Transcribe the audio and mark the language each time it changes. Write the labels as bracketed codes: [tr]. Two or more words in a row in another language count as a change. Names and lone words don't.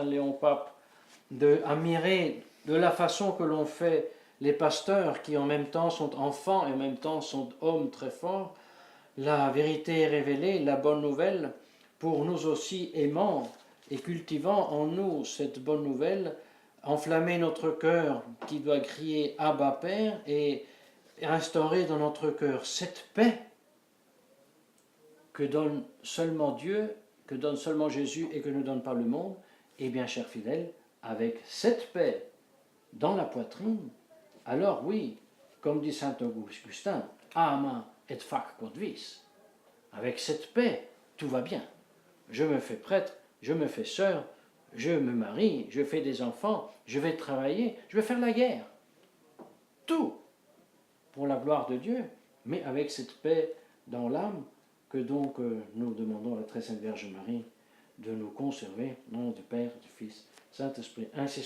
[fr] Léon Pape, d'admirer de la façon que l'on fait les pasteurs qui en même temps sont enfants et en même temps sont hommes très forts, la vérité est révélée, la bonne nouvelle, pour nous aussi aimant et cultivant en nous cette bonne nouvelle, enflammer notre cœur qui doit crier Abba Père et instaurer dans notre cœur cette paix que donne seulement Dieu, que donne seulement Jésus et que ne donne pas le monde. Et bien, chers fidèles, avec cette paix dans la poitrine, alors oui, comme dit saint Augustin, [la] ama et fac quod vis. [fr] Avec cette paix, tout va bien. je me fais prêtre, je me fais sœur, je me marie, je fais des enfants, je vais travailler, je vais faire la guerre. Tout pour la gloire de Dieu, mais avec cette paix dans l'âme que donc nous demandons à la très sainte Vierge Marie de nous conserver, au nom du Père, du Fils, Saint-Esprit.